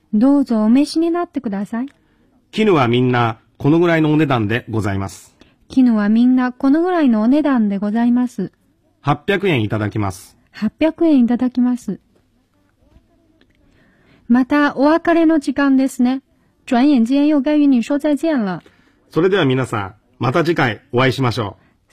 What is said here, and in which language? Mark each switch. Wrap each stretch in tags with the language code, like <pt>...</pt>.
<ja>どうぞお召しになってください。絹はみんなこのぐらいのお値段でございます。絹はみんなこのぐらいのお値段でございます。 800円いただきます。 800円いただきます。またお別れの時間ですね。</ja> <zh>转眼间又该与你说再见了。</zh> <ja>それでは皆さん、また次回お会いしましょう。</ja>